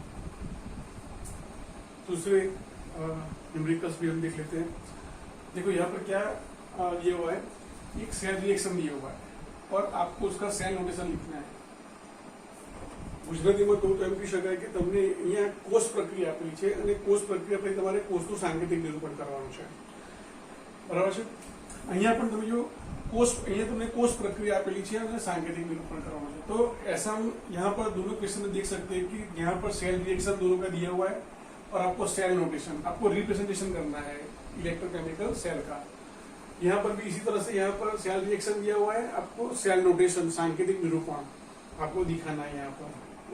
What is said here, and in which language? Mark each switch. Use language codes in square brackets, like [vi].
[hi] दूसरे न्यूमेरिकल्स भी हम देख लेते हैं। देखो यहाँ पर क्या ये हुआ है, एक सेल रिएक्शन दिया हुआ है और आपको उसका सेल नोटेशन लिखना है। [gu] ગુજરાતીમાં કહું તો એમ કહી શકાય કે તમને અહીંયા કોષ પ્રક્રિયા આપેલી છે અને કોષ પ્રક્રિયા પછી તમારે કોષનું સાંકેતિક નિરૂપણ કરવાનું છે, બરાબર છે। અહીંયા પણ તમે જો અહીંયા તમને કોષ प्रक्रिया આપેલી છે [hi] અને सांकेतिक निरूपण करवाना है। तो ऐसा हम यहाँ पर दोनों क्वेश्चन में देख सकते हैं कि यहाँ पर सेल रिएक्शन दोनों का दिया हुआ है और आपको सेल नोटेशन, आपको रिप्रेजेंटेशन करना है इलेक्ट्रोकेमिकल सेल का। यहाँ पर भी इसी तरह से यहाँ पर सेल रिएक्शन दिया हुआ है, आपको सेल नोटेशन सांकेतिक निरूपण आपको दिखाना है यहाँ पर।